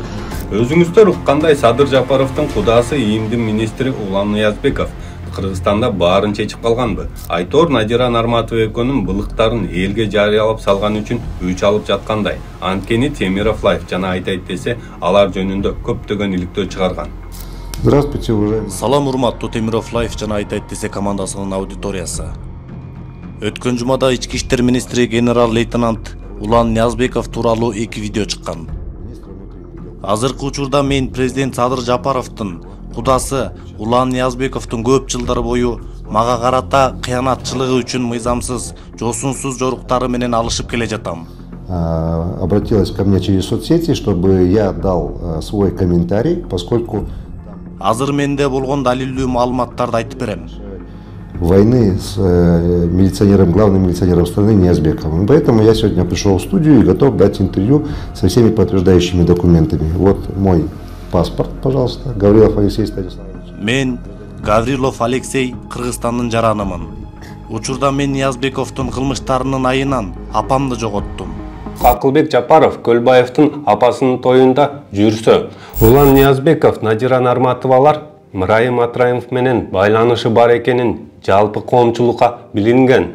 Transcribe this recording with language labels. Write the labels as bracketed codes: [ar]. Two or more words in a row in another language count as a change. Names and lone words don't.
[ky] Өзүңүздөр уккандай Садыр Жапаровдун кудасы ИИМдин министри Улан Ниязбеков Кыргызстанда баарын чечип калганбы? Айтор Надира Нарматова экөөнүн былыктарын элге жарыялап салган үчүн өч алып жаткандай. Анткени Темиров Лайф жана айтайт десе, алар жөнүндө көптөгөн иликтөө чыгарган. [ru] Здравствуйте, уважаемые. [ky] Салам урматтуу Темиров Лайф жана айтайт десе командасынын аудиториясы. Өткөн жумада ички иштер министри генерал-лейтенант Улан Ниязбеков тууралуу 2 видео чыккан. Азыркы учурда мен президент Садыр Жапаровдун кудасы Улан Ниязбековдун көп жылдар бою мага карата кыянатчылыгы үчүн мыйзамсыз, жосунсуз жоруктары менен алышып келе жатам. [ru] Обратилась ко мне через соцсети, чтобы я дал свой комментарий, поскольку [ky] азыр менде болгон далилдүү маалыматтарды айтып берем. [ru] Войны с милиционером, главным милиционером страны Ниязбековым. Поэтому я сегодня пришел в студию и готов дать интервью со всеми подтверждающими документами. Вот мой паспорт, пожалуйста. Гаврилов Алексей Станиславович. [ky] Мен Гаврилов Алексей, Кыргызстандын жаранымын. Учурда мен Ниязбековдун кылмыштарынын айынан апамды жоготтум. Акылбек Жапаров Көлбаевдин апасынын тоюнда жүрсө, Улан Ниязбеков, Надира Нарматовалар Мырайым Атраимов менен байланышы бар экенин жалпы коомчулукка билинген.